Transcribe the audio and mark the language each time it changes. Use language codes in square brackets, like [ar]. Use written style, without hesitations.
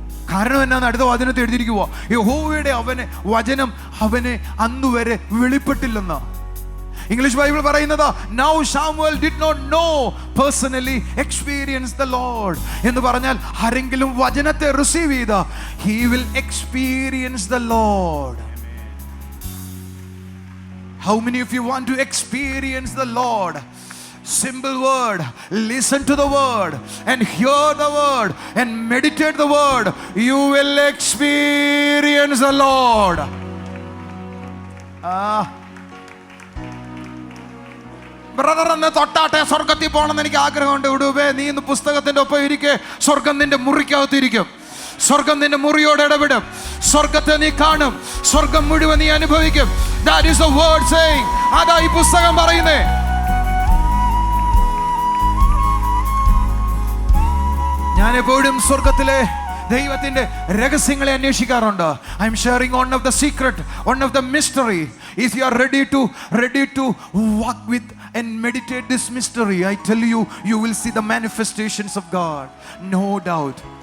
[ml] കാരണം എന്നാന്ന് അടുത്ത വചനത്തിൽ എഴുതിയിരിക്കുക, യഹോവയുടെ വചനം അവനെ അന്നുവരെ വെളിപ്പെട്ടില്ലെന്ന്. ഇംഗ്ലീഷ് ബൈബിൾ പറയുന്നത്, [en] now Samuel did not know personally experience the Lord. [ml] എന്ന് പറഞ്ഞാൽ ആരെങ്കിലും വചനത്തെ റിസീവ് ചെയ്ത, [en] he will experience the Lord. How many of you want to experience the Lord? Simple word, listen to the word and hear the word and meditate the word. You will experience the Lord. [ml] Brother എന്ന് തൊട്ടാട്ടെ സ്വർഗത്തിൽ പോകണമെന്ന് എനിക്ക് ആഗ്രഹമുണ്ട്. വിടുവേ, നീ ഇന്ന് പുസ്തകത്തിന്റെ ഒപ്പം ഇരിക്കെ, സ്വർഗം നിന്റെ മുറിക്കകത്തിരിക്കും. സ്വർഗം നിന്റെ മുറിയോട് ഇടപെടും. സ്വർഗത്തെ നീ കാണും, സ്വർഗം മുഴുവൻ നീ അനുഭവിക്കും. [en] That is the word saying. [ml] അതാ ഈ പുസ്തകം പറയുന്നേ. ഞാൻ എപ്പോഴും സ്വർഗത്തിലെ ദൈവത്തിന്റെ രഹസ്യങ്ങളെ അന്വേഷിക്കാറുണ്ട്. [en] I am sharing one of the secret, one of the mystery. If you are ready to walk with and meditate this mystery, I tell you, you will see the manifestations of God, no doubt.